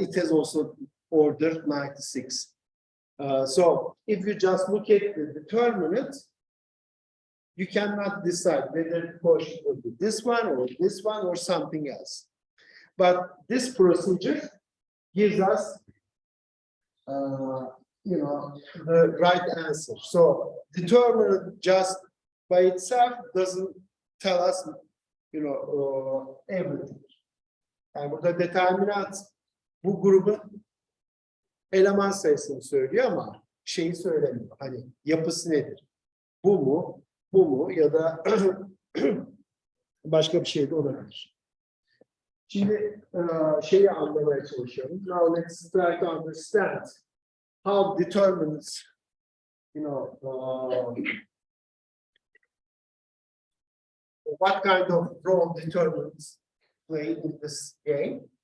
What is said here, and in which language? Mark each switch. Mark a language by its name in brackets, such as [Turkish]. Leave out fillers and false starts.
[English] It has also order 96. So if you just look at the determinant, you cannot decide whether the quotient will be this one or something else. But this procedure gives us you know, the right answer. So determinant just by itself doesn't tell us, you know, everything. [Turkish] Yani burada determinant bu grubun eleman sayısını söylüyor ama şeyi söylemiyor. Hani yapısı nedir? Bu mu ya da başka bir şey de olabilir. Şimdi şeyi anlamaya çalışıyorum. [English] Now let's try to understand how determinants, you know, what kind of role determinants play in this game.